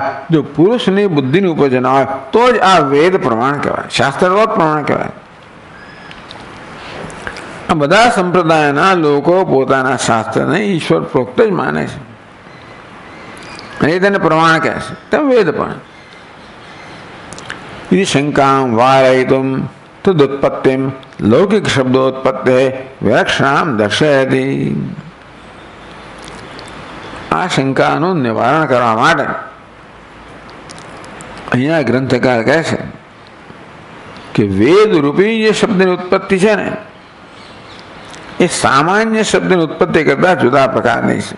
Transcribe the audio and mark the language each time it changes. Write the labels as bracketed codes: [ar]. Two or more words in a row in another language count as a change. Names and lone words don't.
[gu] જો પુરુષની બુદ્ધિની ઉપજ ના હોય તો જ આ વેદ પ્રમાણ કહેવાય, શાસ્ત્ર તો જ પ્રમાણ કહેવાય. આ બધા સંપ્રદાયના લોકો પોતાના શાસ્ત્રને ઈશ્વર પ્રોક્ત જ માને છે અને એ તેને પ્રમાણ કહે છે, તેમ વેદ પણ. [sa] यदि शंकां वारयितुं तदुत्पत्तिं लौकिक शब्दोत्पत्तेः विलक्षणां दर्शयति. [gu] આ શંકાનું નિવારણ કરવા માટે અહીંયા ગ્રંથકાર કહે છે કે વેદ રૂપી જે શબ્દની ઉત્પત્તિ છે ને એ સામાન્ય શબ્દની ઉત્પત્તિ કરતા જુદા પ્રકારની છે.